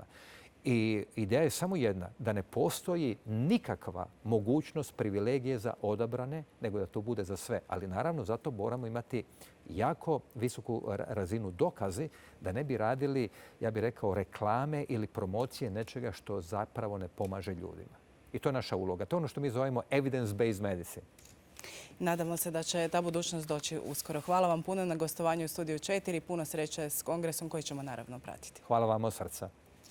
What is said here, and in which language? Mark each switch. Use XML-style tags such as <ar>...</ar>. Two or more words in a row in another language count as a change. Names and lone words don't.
<hr>I ideja je samo jedna, da ne postoji nikakva mogućnost privilegije za odabrane, nego da to bude za sve. Ali naravno zato moramo imati jako visoku razinu dokazi da ne bi radili, ja bih rekao, reklame ili promocije nečega što zapravo ne pomaže ljudima. I to je naša uloga. To je ono što mi zovemo</hr> <en>evidence-based medicine.</en> <hr>Nadamo se da će ta budućnost doći uskoro. Hvala vam puno na gostovanju u Studiju 4. Puno sreće s kongresom koji ćemo naravno pratiti. Hvala vam od srca.</hr>